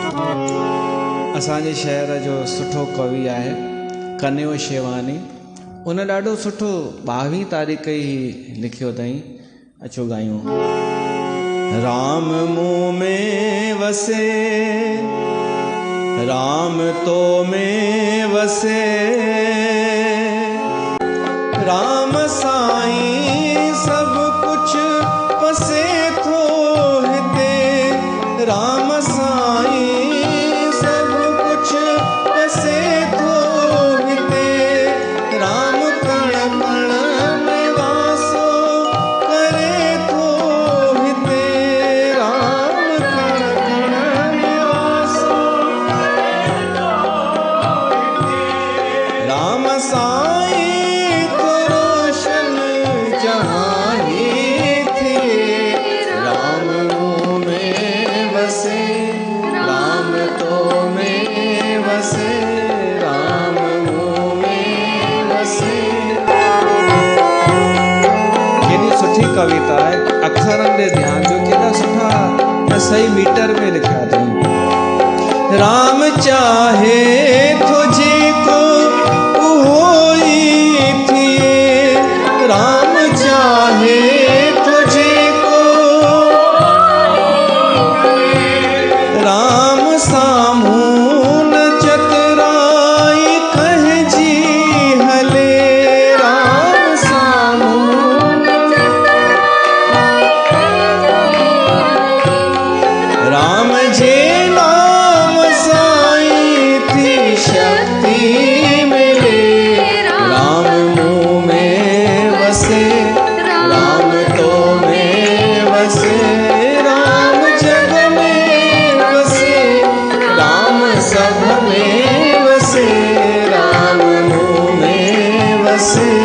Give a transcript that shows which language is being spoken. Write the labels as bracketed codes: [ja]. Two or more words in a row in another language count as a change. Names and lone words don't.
[sd] असांजे शहर जो सुठो कवि आहे कन्यो शेवानी। उन ॾाढो सुठो 22 तारीख़ ई लिखियो अथई। अचो ॻायूं। राम मूं में वसे, राम तो में वसे, राम साईं सब कुछ पसे थो हिते। राम साईं सब कुछ पसे थो हिते। राम कण कण में वासो करे थो हिते। राम कण कण में वासो करे थो हिते। राम साईं तो रोशन जहां ही थिए। राम मुँह में वसे, राम तो में वसे, राम मुँह में वसे। केॾी सुठी कविता है। अखरनि ॾे ध्यान ॾियो, केॾा सुठा ऐं सही मीटर में लिखिया अथई। राम चाहे थो जेको उहो ई थिए। राम चाहे थो जेको, राम साम्हूं न चतराई कहिजी हले। राम साम्हूं न राम जे नाम साईं थी शक्ति मिले। राम मुँह में वसे, राम तो में वसे, राम जग में वसे, राम सब में वसे, राम मुँह में वसे।